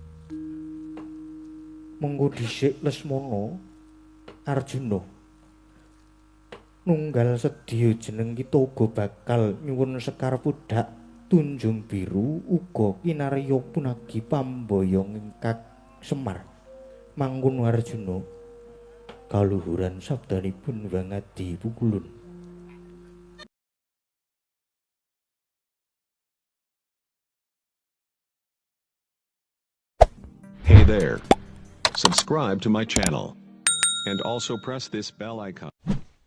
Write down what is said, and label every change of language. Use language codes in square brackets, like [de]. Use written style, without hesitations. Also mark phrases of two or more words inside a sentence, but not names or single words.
[jv] mengko dhisik Lesmana Arjuna nunggal sedya jeneng kita uga bakal nyuwun sekar budak Tunjung Biru uga kinarya punagi pamboyong ingkang Semar mangkono Arjuna kaluhuran sabdanipun Hyang Adi pukulun [en] Hey there. Subscribe to my channel and also press this bell icon.